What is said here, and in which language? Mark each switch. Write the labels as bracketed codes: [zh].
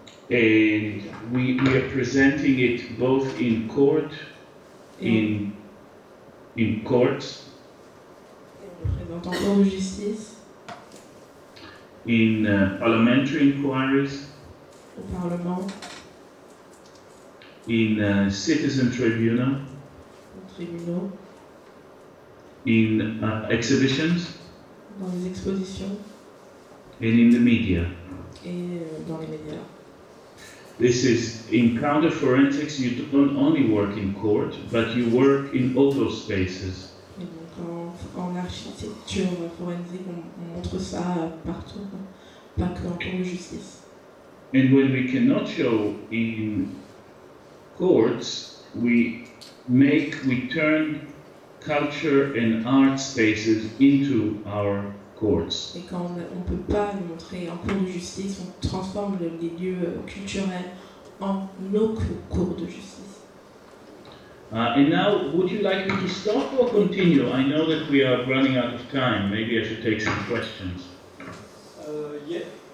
[en] And we are presenting it both in court, in courts, [fr] On le présente en cour de justice, [en] in parliamentary inquiries, [fr] au Parlement, [en] in citizen tribunal, [fr] aux tribunaux, [en] in exhibitions, [fr] dans les expositions [en] and in the media. [fr] et dans les médias. [en] This is, in counter-forensics, you don't only work in court, but you work in all those spaces. [fr] Et donc en architecture forensique, on montre ça partout, pas que en cour de justice. [en] And when we cannot show in courts, we turn culture and art spaces into our courts. [fr] Et quand on ne peut pas le montrer en cour de justice, on transforme les lieux culturels en nos cours de justice. [en] And now, would you like me to stop or continue? I know that we are running out of time. Maybe I should take some questions. Yeah.